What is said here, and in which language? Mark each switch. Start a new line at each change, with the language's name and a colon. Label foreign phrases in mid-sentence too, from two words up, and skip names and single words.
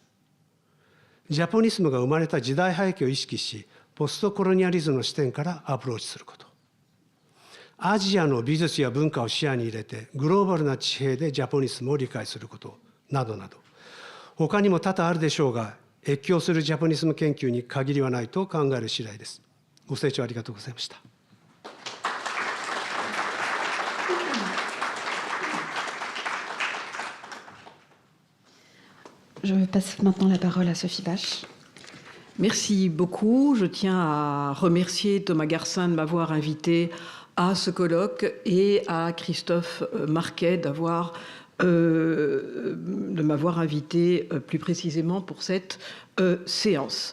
Japanese: ジャポニスムが生まれた時代背景を意識し、ポストコロニアリズムの視点からアプローチすること。アジアの美術や文化を視野に入れてグローバルな地平でジャポニスムを理解することなどなど、他にも多々あるでしょうが、越境するジャポニスム研究に限りはないと考える次第です。ご清聴ありがとうございました。
French: Je passe maintenant la parole à Sophie Bache. Merci beaucoup. Je tiens à remercier Thomas Garcin de m'avoir invité à ce colloque et à Christophe Marquet de m'avoir invité plus précisément pour cette séance.